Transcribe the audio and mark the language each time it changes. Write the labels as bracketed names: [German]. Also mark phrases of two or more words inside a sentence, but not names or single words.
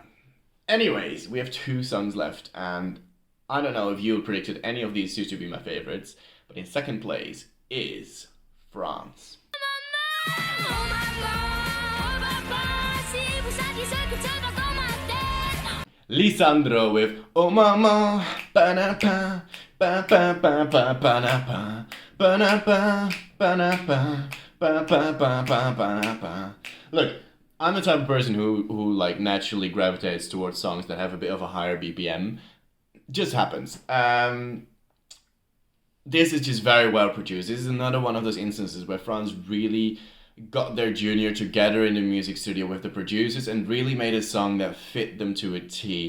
[English] Anyways, we have 2 songs left, and I don't know if you predicted any of these 2 to be my favorites, but in second place is France. Lisandro with Oh Mama, ba-na-pa, ba-ba-ba-ba, ba-na-pa, ba-na-pa, ba-na-pa, ba-ba-ba-ba-ba-ba. Look, I'm the type of person who like naturally gravitates towards songs that have a bit of a higher BPM. Just happens. This is just very well produced. This is another one of those instances where France really got their Junior together in the music studio with the producers and really made a song that fit them to a T.